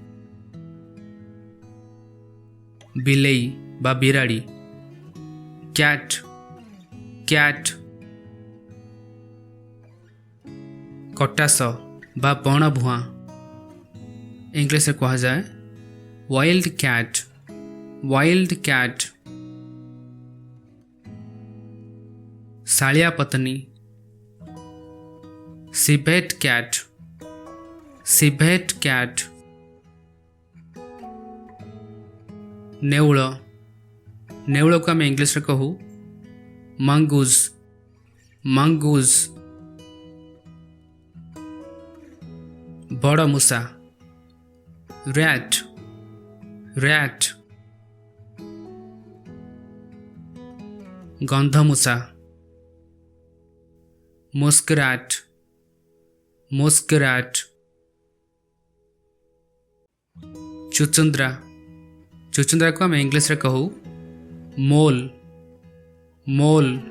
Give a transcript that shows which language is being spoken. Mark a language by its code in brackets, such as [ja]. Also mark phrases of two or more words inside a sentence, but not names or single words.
[or] ବିଲେଇ ବା ବିରାଡ଼ି [en] cat cat [or] କଟାସ ବା ବଣଭୁଆଁ ଇଂଲିଶରେ କୁହାଯାଏ [en] wild cat wild cat [or] ଶାଳିଆ ପତ୍ନୀ [en] civet cat civet cat [or] ନେଉଳ ନେଉଳକୁ ଆମେ ଇଂଲିଶରେ କହୁ [en] mongoose mongoose [or] ବଡ଼ ମୂଷା [en] rat rat [or] ଗନ୍ଧମୂଷା [en] muskrat muskrat [or] ଚୁଚୁନ୍ଦ୍ରା ଚୁଚୁନ୍ଦ୍ରାକୁ ଆମେ ଇଂଲିଶରେ କହୁ [en] mole mole